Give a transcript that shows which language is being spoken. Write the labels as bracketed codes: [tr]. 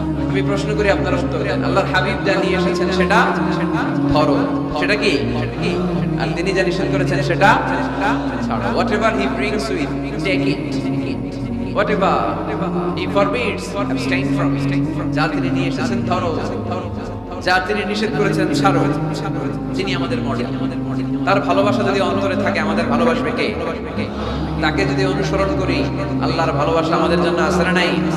[bn] আমি প্রশ্ন করি, আপনারা উত্তর দেন। আল্লাহর হাবিব যা নিয়ে এসেছেন সেটা ধরো, সেটা কি? আর তিনি যা নিষেধ করেছেন সেটা ছাড়ো। [en] Whatever he brings with, take it. Whatever he forbids, abstain from it. [bn] যা তিনি নিয়ে এসেছেন ধরো, যা তিনি নিষেধ করেছেন ছাড়ো। তিনি আমাদের মডেল। তার ভালোবাসা যদি অন্তরে থাকে, আমাদের ভালোবাসবে কে? তাকে যদি অনুসরণ করি, আল্লাহর ভালোবাসা আমাদের জন্য আছে না নাই?